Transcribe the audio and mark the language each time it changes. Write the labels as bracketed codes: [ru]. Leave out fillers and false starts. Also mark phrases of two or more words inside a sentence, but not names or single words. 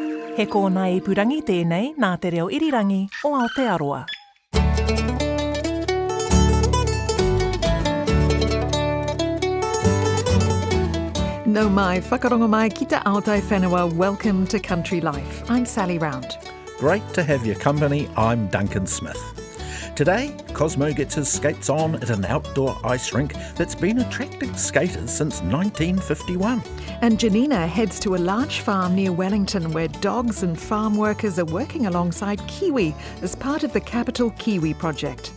[mi] He kōna ipurangi tēnei nā te reo irirangi o Aotearoa. No mai, whakarongo mai ki te Aotai whenua, [en] welcome to Country Life. I'm Sally Round. Great to have your company, I'm Duncan Smith. Today, Cosmo gets his skates on at an outdoor ice rink that's been attracting skaters since 1951. And Janina heads to a large farm near Wellington where dogs and farm workers are working alongside kiwi as part of the Capital Kiwi project.